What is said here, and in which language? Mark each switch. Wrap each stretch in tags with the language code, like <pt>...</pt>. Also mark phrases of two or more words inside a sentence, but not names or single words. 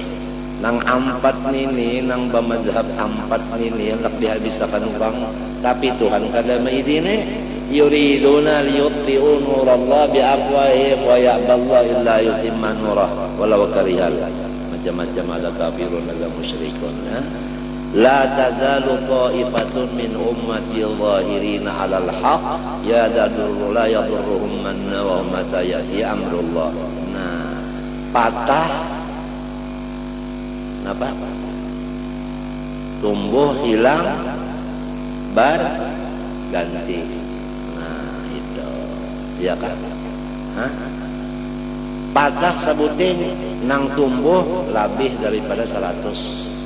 <bjn>Nang ampat ini, nang bamadzhab ampat ini hendak dihabisakan orang. Tapi Tuhan kada</bjn> <ar>maidine يريدون ليطفئوا نور الله بأفواههم ويأبى الله إلا أن يتم نوره ولو كره.</ar> <bjn>Macam-macam ada kafirun, ada musyrikun.</bjn> <ar>لا تزال طائفة من أمتي ظاهرين على الحق يضر لا يضرهم من ومتى يأتي أمر الله.</ar> <bjn>Nah, patah napa? Tumbuh hilang ganti. Nah, itu ya kan? Hah? Patah sabutin nang tumbuh lebih daripada 100.</bjn>